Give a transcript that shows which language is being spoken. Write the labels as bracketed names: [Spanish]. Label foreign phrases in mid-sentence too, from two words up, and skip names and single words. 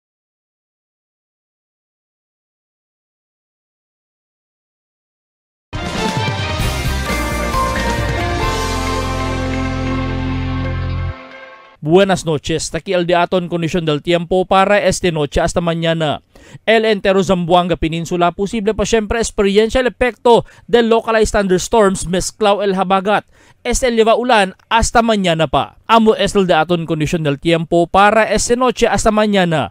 [Chavacano] Buenas noches, taki el diaton kondisyon del tiempo para esta noche hasta mañana. El entero Zamboanga Peninsula posible pa siyempre experiencia el epekto del [English] localized thunderstorms [Chavacano] mezclao el habagat. Es el liva ulan hasta mañana pa. Amo es el diaton kondisyon del tiempo para esta noche hasta mañana.